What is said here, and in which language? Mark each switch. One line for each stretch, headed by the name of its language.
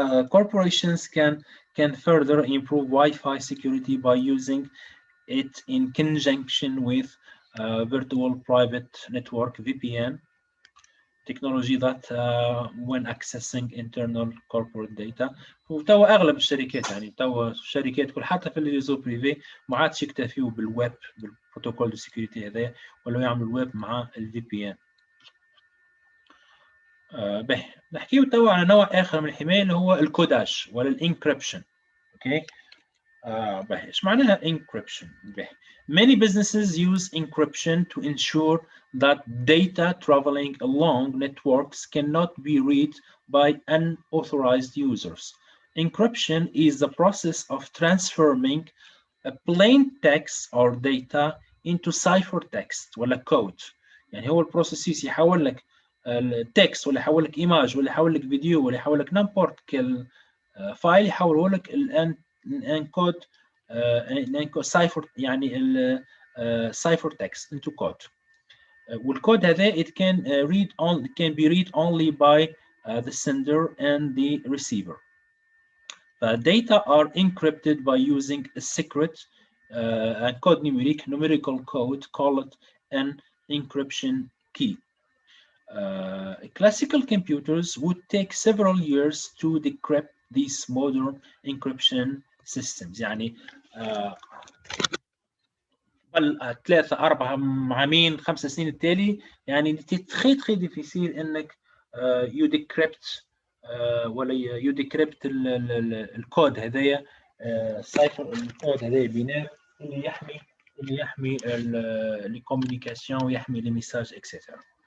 English: Corporations can further improve Wi-Fi security by using it in conjunction with virtual private network (VPN) technology that when accessing internal corporate data.
Arabic: وتوا اغلب الشركات يعني توا الشركات كل حتى في الريزو بريفي ما عادش يكتفيوا بالويب بالبروتوكول دو سيكوريتي هذا، ولا يعملوا الويب مع الفي بي ان. باهي نحكيو توا على نوع اخر من الحمايه اللي هو الكوداج ولا الانكريبشن، اوكي. باهي ايش معناها
English: encryption؟
Arabic: باهي
English: many businesses use encryption to ensure that data traveling along networks cannot be read by unauthorized users. Encryption is the process of transforming plain text or data into ciphertext
Arabic: ولا
English: code.
Arabic: يعني هو البروسيس يحول لك التكست ولا يحول لك ايماج ولا يحول لك فيديو ولا يحول لك نمبورت كل فايل يحوله لك الانكود سايفر يعني السايفر تكست
English: into code.
Arabic: والكود هذا
English: it can be read only by the sender and the receiver. Data are encrypted by using a secret code numerical code called an encryption key. Classical computers would take several years to decrypt these modern encryption systems.
Arabic: يعني قبل 3 4 عامين 5 سنين التالي يعني تخي ديفيسيل انك يو ديكريبت ولا يو ديكريبت الكود هذايا سايفر الكود هذايا بينار اللي يحمي الكوميونيكاسيون ويحمي لي ميساج اكسيتيرا.